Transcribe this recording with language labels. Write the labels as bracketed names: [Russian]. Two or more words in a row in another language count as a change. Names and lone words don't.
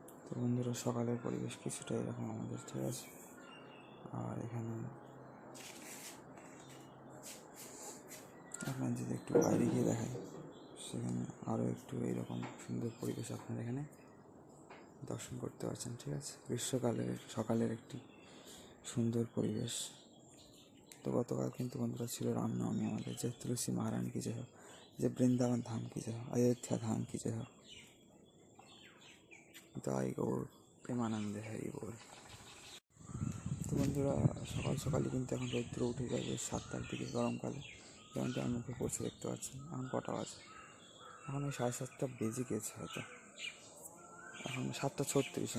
[Bangla] তো বন্ধুরা, সকালের পরিবেশ কিছুটা এরকম আমাদের, ঠিক আছে। আর এখানে আপনার যদি একটু বাইরে গিয়ে দেখায়, সেখানে আরও একটু এইরকম সুন্দর পরিবেশ আপনার এখানে দর্শন করতে পারছেন, ঠিক আছে। গ্রীষ্মকালের সকালের একটি সুন্দর পরিবেশ। তো গতকাল কিন্তু বন্ধুরা ছিল রামনবমী আমাদের, যে তুলসী [Hindi] महारानी की जय हो, [Bangla] যে বৃন্দাবন ধাম [Hindi] की जय हो, अयोध्या धाम की जय हो। [Bangla] তাই গৌর প্রেমানন্দে হরি বল। তো বন্ধুরা, সকাল সকালই কিন্তু এখন রৌদ্র উঠে যাবে 7টার দিকে গরমকালে, যেমনটি আমার মুখে পড়ছে দেখতে পাচ্ছেন। এখন কটা বাজে? এখন ওই 7:30 বেজে গেছে হয়তো, এখন 7:36।